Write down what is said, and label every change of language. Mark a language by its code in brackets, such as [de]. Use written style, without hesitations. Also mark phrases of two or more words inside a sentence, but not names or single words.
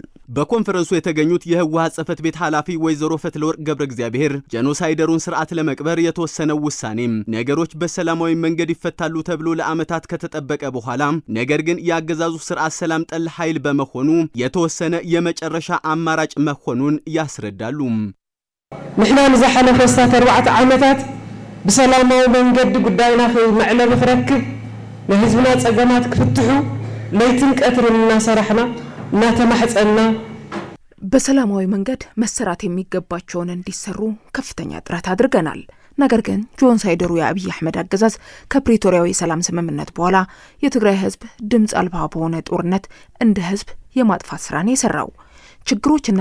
[am] በኮንፈረንሱ የተገኙት የህወሓት ጽሕፈት ቤት ኃላፊ ወይዘሮ ፈትለወርቅ ገብረ እግዚአብሔር ጄኖሳይደሩን ስርዓት ለመቅበር የተወሰነው ውሳኔ ነገሮች በሰላማዊ መንገድ ይፈታሉ ተብሎ ለዓመታት ከተጠበቀ በኋላ ነገር ግን የአገዛዙ ስርዓት ሰላም ጠል ኃይል በመሆኑ የተወሰነ የመጨረሻ አማራጭ መሆኑን ያስረዳሉ። [ti] ንሕና ንዝሓለፈ 4 ዓመታት በሰላማዊ መንገድ ጉዳይና መዕለብ ክረክብ ለህዝብና ጸገማት ክፍትሑ ለይትን ቀትርን እናሰራሕና እናተማሕፀና [am] በሰላማዊ መንገድ መሰራት የሚገባቸውን እንዲሰሩ ከፍተኛ ጥረት አድርገናል። ነገር ግን ጄኖሳይደሩ የአብይ አህመድ አገዛዝ ከፕሪቶሪያው የሰላም ስምምነት በኋላ የትግራይ ህዝብ ድምፅ አልባ በሆነ ጦርነት እንደ ህዝብ የማጥፋት ስራን የሰራው። ችግሮችና